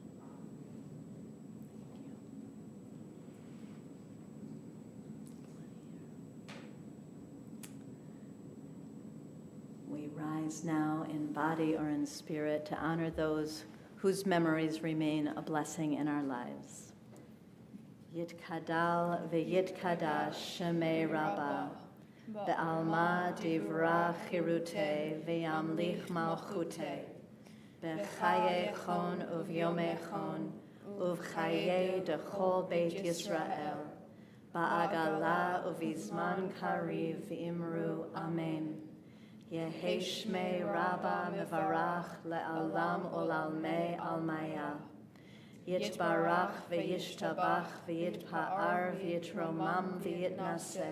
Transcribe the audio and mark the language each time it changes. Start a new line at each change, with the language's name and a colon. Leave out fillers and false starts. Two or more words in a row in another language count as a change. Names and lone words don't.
English: We rise now in body or in spirit to honor those whose memories remain a blessing in our lives.
Aramaic: יתגדל ויתקדש שמה רבא בעלמא די ברא כרעותה וימליך מלכותה בחייכון וביומיכון ובחיי דכל בית ישראל, בעגלא ובזמן קריב ואמרו אמן. יהא שמה רבא מברך לעלם ולעלמי עלמיא. יתברך וישתבח ויתפאר ויתרומם ויתנשא.